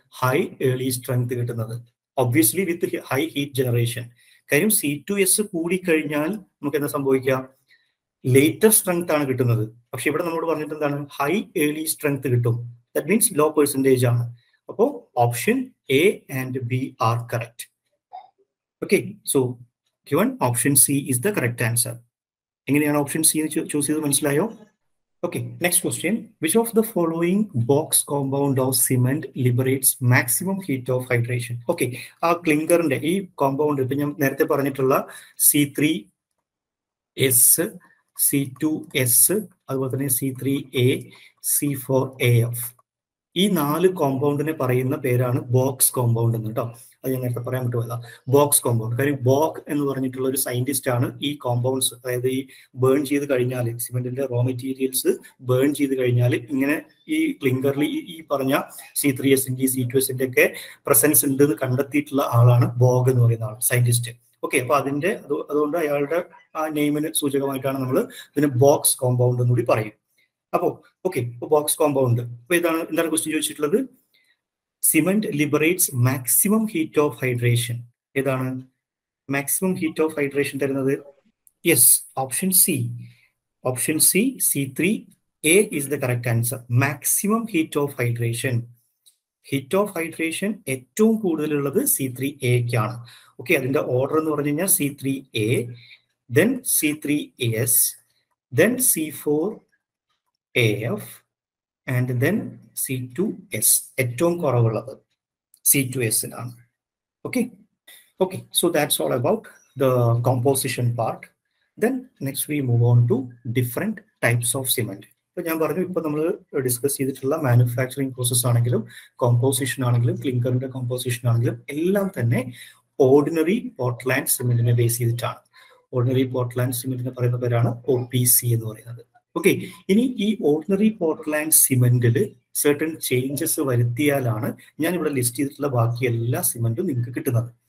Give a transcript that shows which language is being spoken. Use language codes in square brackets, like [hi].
[en] High early strength കിട്ടുന്നത്. Obviously with high heat generation. [ml] കാര്യം C2S കൂടിക്കഴിഞ്ഞാൽ നമുക്ക് എന്താ സംഭവിക്കുക? ലേറ്റർ സ്ട്രെങ്ത് ആണ് കിട്ടുന്നത്. പക്ഷെ ഇവിടെ നമ്മളോട് പറഞ്ഞിട്ട് എന്താണ്? [en] High early strength കിട്ടും. That means low percentage ആണ്. അപ്പോൾ option A and B are correct. Okay, so given option C is the correct answer. [ml] എങ്ങനെയാണ് ഓപ്ഷൻ C ചൂസ് ചെയ്ത് മനസ്സിലായോ? [en] Okay, next question. Which of the following box compound of cement liberates maximum heat of hydration? [ml] Okay, ആ ക്ലിങ്കറിന്റെ ഈ compound ഇപ്പൊ ഞാൻ നേരത്തെ പറഞ്ഞിട്ടുള്ള C3S, C2S, അതുപോലെ തന്നെ C3A, C4AF, ഈ 4 കോമ്പൗണ്ടിനെ പറയുന്ന പേരാണ് ബോക്സ് കോമ്പൗണ്ട് എന്ന്. കേട്ടോ, അത് ഞാൻ നേരത്തെ പറയാൻ പറ്റുമല്ല. Box compound. കാര്യം ബോക്ക് എന്ന് പറഞ്ഞിട്ടുള്ള ഒരു സയന്റിസ്റ്റ് ആണ് ഈ കോമ്പൗണ്ട്സ്, അതായത് ഈ ബേൺ ചെയ്ത് കഴിഞ്ഞാൽ സിമെന്റിന്റെ റോ മെറ്റീരിയൽസ് ബേൺ ചെയ്ത് കഴിഞ്ഞാൽ ഇങ്ങനെ ഈ ക്ലിങ്കറിൽ ഈ പറഞ്ഞ C3Sന്റെ C2Sന്റെ ഒക്കെ പ്രസൻസ് ഉണ്ട് എന്ന് കണ്ടെത്തിയിട്ടുള്ള ആളാണ് ബോഗ് എന്ന് പറയുന്ന ആൾ, സയന്റിസ്റ്റ്. ഓക്കെ, അപ്പൊ അതുകൊണ്ട് അയാളുടെ ആ നെയിമിന് സൂചകമായിട്ടാണ് നമ്മൾ ഇതിന് ബോക്സ് കോമ്പൗണ്ട് എന്നുകൂടി പറയും. അപ്പോൾ ഓക്കെ, ബോക്സ് കോമ്പൗണ്ട്. അപ്പൊ എന്താണ് ക്വസ്റ്റ്യൻ ചോദിച്ചിട്ടുള്ളത്? [en] Cement liberates maximum heat of hydration. [ml] ഏതാണ് മാക്സിമം ഹീറ്റ് ഓഫ് ഹൈഡ്രേഷൻ തരുന്നത്? [en] Yes, option C. Option C, C3A is the correct answer. Maximum heat of hydration. [ml] Heat of hydration ഏറ്റവും കൂടുതലുള്ളത് C3Aക്കാണ്. Okay, അതിന്റെ order എന്ന് പറഞ്ഞു കഴിഞ്ഞാൽ C3A, [en] then C3S, then C4AF, and then C2S. [ml] ഏറ്റവും കുറവുള്ളത് C2Sനാണ്. [en] Okay, so that's all about the composition part. Then next we move on to different types of cement. [ml] ഇപ്പോൾ ഞാൻ പറഞ്ഞു, ഇപ്പോൾ നമ്മൾ ഡിസ്കസ് ചെയ്തിട്ടുള്ള മാനുഫാക്ചറിങ് പ്രോസസ് ആണെങ്കിലും കോമ്പോസിഷൻ ആണെങ്കിലും ക്ലിങ്കറിന്റെ കോമ്പോസിഷൻ ആണെങ്കിലും എല്ലാം തന്നെ ഓർഡിനറി പോർട്ട്ലാൻഡ് സിമെന്റിനെ ബേസ് ചെയ്തിട്ടാണ്. ഓർഡിനറി പോർട്ട്ലാൻഡ് സിമെന്റിനെ പറയുന്ന പേരാണ് OPC എന്ന് പറയുന്നത്. ഓക്കെ, ഇനി ഈ ഓർഡിനറി പോർട്ട്ലാൻഡ് സിമെന്റിൽ certain ചേഞ്ചസ് വരുത്തിയാലാണ് ഞാൻ ഇവിടെ ലിസ്റ്റ് ചെയ്തിട്ടുള്ള ബാക്കി എല്ലാ സിമെന്റും നിങ്ങൾക്ക് കിട്ടുന്നത്.